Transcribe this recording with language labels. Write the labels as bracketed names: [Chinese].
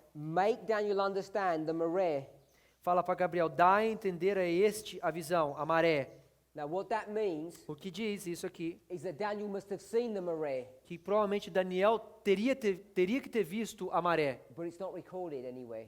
[English] make Daniel understand the mareh. [Portuguese] fala para Gabriel, dá a entender a este a visão, a maré. [English] Now what that means [Portuguese] O que diz isso aqui? [English] is that Daniel must have seen the mareh, [Portuguese] Que provavelmente Daniel teria que ter visto a maré, [English] but it's not recorded anywhere.